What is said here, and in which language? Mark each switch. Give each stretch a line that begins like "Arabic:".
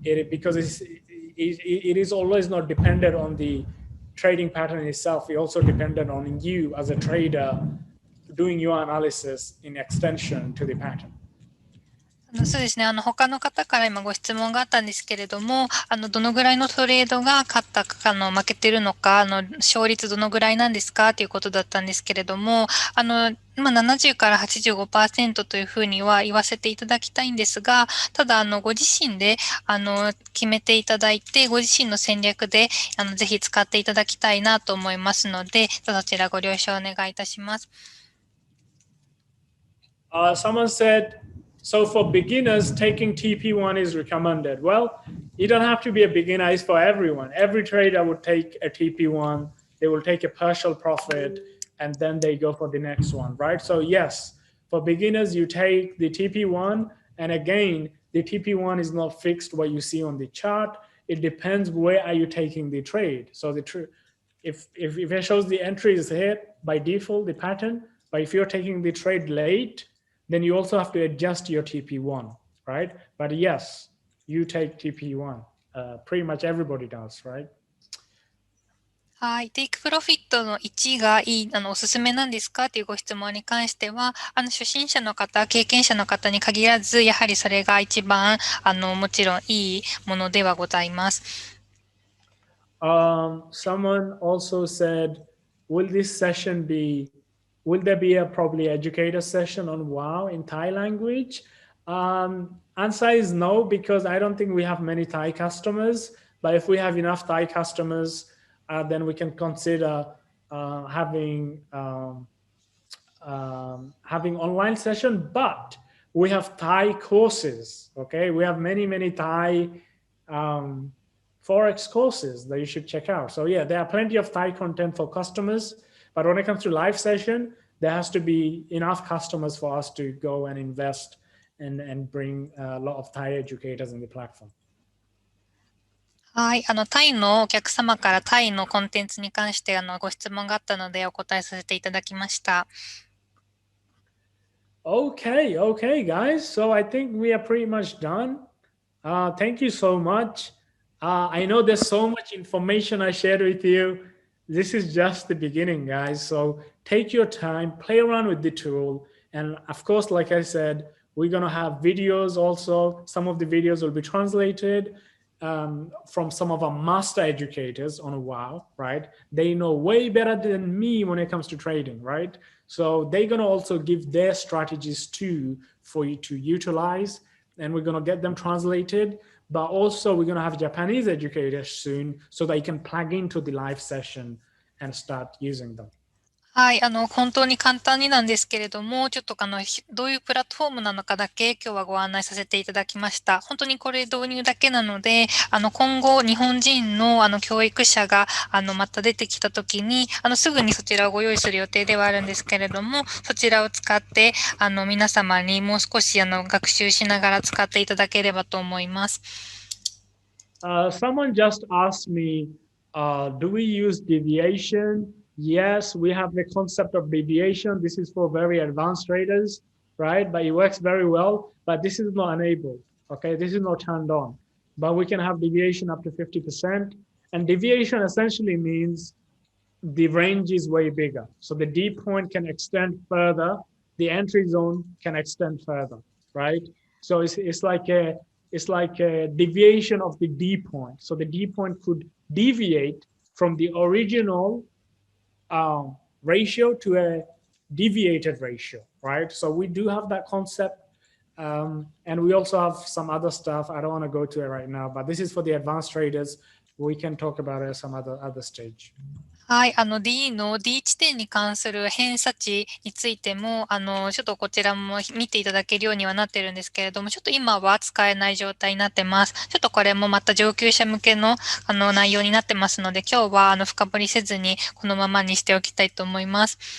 English: Because it is always not dependent on the trading pattern itself. It also dependent on you as a trader doing your analysis in extension to the pattern.
Japanese: そうですね。他の方から今ご質問があったんですけれども、どのぐらいのトレードが勝ったか、負けてるのか、勝率どのぐらいなんですかということだったんですけれども、70から 85% というふうには言わせていただきたいんですが、ただ、ご自身で、決めていただいて、ご自身の戦略で、ぜひ使っていただきたいなと思いますので、そちらご了承お願いいたします。
English: Someone said, so for beginners, taking TP1 is recommended. Well, you don't have to be a beginner. It's for everyone. Every trader would take a TP1. They will take a partial profit, and then they go for the next one, right? So yes, for beginners, you take the TP1. And again, the TP1 is not fixed what you see on the chart. It depends where are you taking the trade. So if it shows the entry is hit by default, the pattern, but if you're taking the trade late, then you also have to adjust your TP1, right? But yes, you take TP1. Pretty much everybody does, right?
Japanese: はい。テイクプロフィットの1がいい、おすすめなんですかというご質問に関しては、初心者の方、経験者の方に限らず、やはりそれが一番、もちろんいいものではございます。
English: Someone also said, will there be a probably educator session on WOW in Thai language? Answer is no, because I don't think we have many Thai customers. But if we have enough Thai customers, then we can consider having online session. But we have Thai courses. Okay, we have many Thai Forex courses that you should check out. So yeah, there are plenty of Thai content for customers. But when it comes to live session, there has to be enough customers for us to go and invest and bring a lot of Thai educators in the platform.
Japanese: はい。タイのお客様からタイのコンテンツに関してご質問があったのでお答えさせていただきました。
English: Okay, guys. So I think we are pretty much done. Thank you so much. I know there's so much information I shared with you. This is just the beginning, guys. So take your time, play around with the tool. And of course, like I said, we're going to have videos also. Some of the videos will be translated. from some of our master educators on WOW, right? They know way better than me when it comes to trading, right? So they're going to also give their strategies too for you to utilize, and we're going to get them translated. But also we're going to have Japanese educators soon so that you can plug into the live session and start using them.
Japanese: はい、本当に簡単になんですけれども、ちょっとどういうプラットフォームなのかだけ今日はご案内させていただきました。本当にこれ導入だけなので、今後日本人の教育者がまた出てきたときに、すぐにそちらをご用意する予定ではあるんですけれども、そちらを使って、皆様にもう少し学習しながら使っていただければと思います。
English: Someone just asked me, do we use deviation? Yes, we have the concept of deviation. This is for very advanced traders, right? But it works very well, but this is not enabled, okay? This is not turned on, but we can have deviation up to 50%. And deviation essentially means the range is way bigger. So the D point can extend further. The entry zone can extend further, right? So it's like a deviation of the D point. So the D point could deviate from the original ratio to a deviated ratio, right? So we do have that concept, and we also have some other stuff. I don't want to go to it right now, but this is for the advanced traders. We can talk about it at some other stage.
Japanese: はい、D の D 地点に関する偏差値についても、ちょっとこちらも見ていただけるようにはなってるんですけれども、ちょっと今は使えない状態になってます。ちょっとこれもまた上級者向けの、内容になってますので、今日は深掘りせずにこのままにしておきたいと思います。